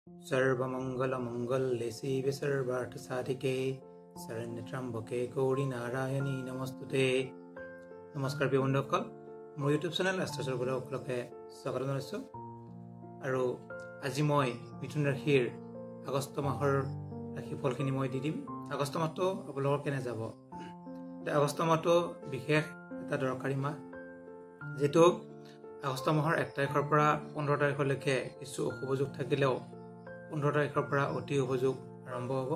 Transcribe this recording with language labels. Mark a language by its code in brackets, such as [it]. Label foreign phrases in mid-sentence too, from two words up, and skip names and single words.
[sa] सर्वमंगलमंगल्ये शिवे सर्वार्थसाधिके शरण्यत्र्यंबके गौरी नारायणी नमस्तुते। [as] নমস্কাৰ প্ৰিয় बন্ধুসকল, মোৰ [en] YouTube channel [as] এষ্ট্ৰছৰ পৰা সকলোকে স্বাগতম জনাইছোঁ। আৰু আজি মই মিথুন ৰাশিৰ আগষ্ট মাহৰ ৰাশিফলখিনি মই দি দিম। আগষ্ট মাহটো আপোনালোকৰ কেনে যাব? আগষ্ট মাহটো বিশেষ এটা দৰকাৰী মাহ, যেটো আগষ্ট মাহৰ 1 তাৰিখৰ পৰা 15 তাৰিখলৈকে কিছু অশুভ যোগ থাকিলেও 15 তাৰিখৰ পৰা অতি শুভ যোগ আৰম্ভ হ'ব।